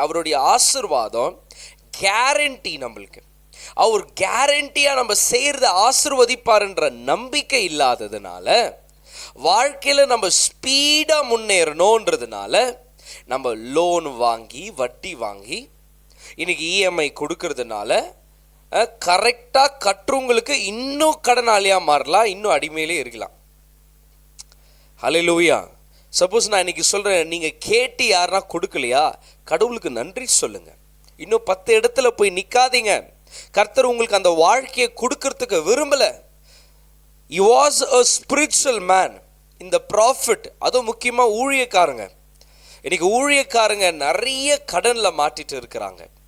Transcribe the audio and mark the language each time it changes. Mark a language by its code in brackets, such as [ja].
[ta] அவருடைய ஆசீர்வாதம் கேரண்டி. நம்மளுக்கு அவர் கேரண்டியாக நம்ம செய்கிறத ஆசீர்வதிப்பார்ன்ற நம்பிக்கை இல்லாததுனால, வாழ்க்கையில் நம்ம ஸ்பீடாக முன்னேறணுன்றதுனால நம்ம லோன் வாங்கி வட்டி வாங்கி இன்னைக்கு இஎம்ஐ கொடுக்கறதுனால கரெக்டாக கட்டுறவங்களுக்கு இன்னும் கடனாளியாக மாறலாம், இன்னும் அடிமையிலே இருக்கலாம். ஹல்லேலூயா. சப்போஸ் நான் இன்னைக்கு சொல்கிறேன், நீங்கள் கேட்டு யாருன்னா கொடுக்கலையா, கடவுளுக்கு நன்றி சொல்லுங்கள். இன்னும் 10 இடத்துல போய் நிற்காதீங்க. கர்த்தர் உங்களுக்கு அந்த வாழ்க்கையை கொடுக்கறதுக்கு விரும்பலை. [en] He was a spiritual man in the prophet. [ta] அதுவும் முக்கியமாக ஊழியக்காரங்க. இன்னைக்கு ஊழியக்காரங்க நிறைய கடனில் மாட்டிட்டு இருக்கிறாங்க.